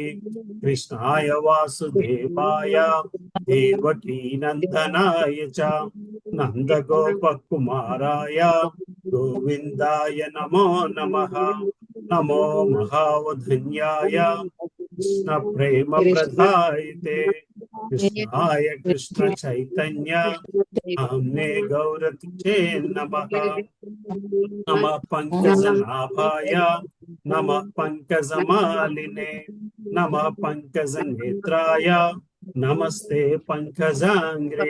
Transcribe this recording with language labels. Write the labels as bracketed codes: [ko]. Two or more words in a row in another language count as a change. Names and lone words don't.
[sa] కృష్ణాయ వాసుదేవాయ దేవకీ నందనాయ చ నందగోపకుమారాయ గోవిందాయ నమో నమః. నమో మహావధన్యాయ కృష్ణ ప్రేమ ప్రదాయితే कृष्णाय कृष्ण चैतन्य नाम्ने गौरतिचे नमः। नमः पंकजनाभाय नमः पंकजमालिने नमः पंकजनेत्राय नमस्ते पंकजांग्रे।